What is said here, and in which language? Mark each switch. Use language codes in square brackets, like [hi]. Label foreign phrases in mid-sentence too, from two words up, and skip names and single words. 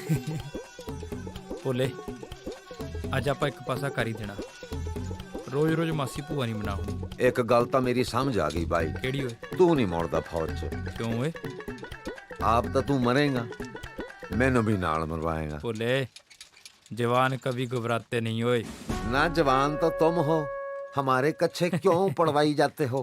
[pa] ਭੋਲੇ ਅੱਜ ਆਪਾਂ ਇੱਕ ਪਾਸਾ ਕਰ ਹੀ ਦੇਣਾ। ਰੋਜ਼ ਰੋਜ਼ ਮਾਸੀ ਭੂਆ ਨਹੀਂ ਬਣਾਉਣੀ। ਇੱਕ ਗੱਲ ਤਾਂ ਮੇਰੀ ਸਮਝ ਆ ਗਈ ਬਾਈ। ਕਿਹੜੀ ਓਏ? ਤੂੰ ਨਹੀਂ ਮੋੜਦਾ ਫੌਜ 'ਚ। ਕਿਉਂ ਓਏ? ਆਪ ਤਾਂ ਤੂੰ ਮਰੇਗਾ, ਮੈਨੂੰ ਵੀ ਨਾਲ ਮਰਵਾਏਗਾ। [hi] ਭੋਲੇ जवान कभी घबराते नहीं ओए। ना जवान तो तुम हो, हमारे कच्चे क्यों पढ़वाई जाते हो?